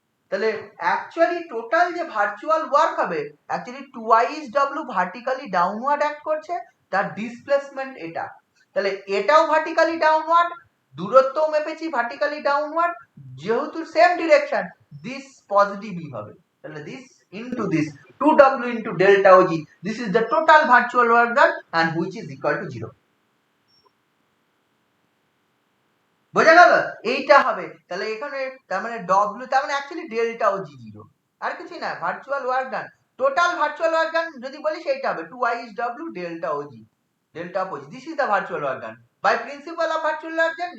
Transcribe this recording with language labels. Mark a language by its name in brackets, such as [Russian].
[Bangla] তাহলে actually total যে virtual work হবে, actually twice W vertically downward act করছে, তার ডিসপ্লেসমেন্ট এটা। তাহলে এটাও ভার্টিক্যালি ডাউনওয়ার্ড, দূরত্বও মেপেছি ভার্টিক্যালি ডাউনওয়ার্ড, যেহেতু সেম ডিরেকশন দিস পজিটিভই হবে। [English] তাহলে this into this 2w into delta og, this is the total virtual work done and which is equal to 0. [Bangla] বোঝা গেল, এইটা হবে। তাহলে এখানে তার মানে ডব্লিউ তার মানে অ্যাকচুয়ালি ডেল্টা ও জি 0, আর কিছু না, virtual work done, total virtual work done যদি বলি সেইটা হবে 2i is w delta O G, delta of O G, [English] this is the virtual work done [Bangla] by principal of virtual work done.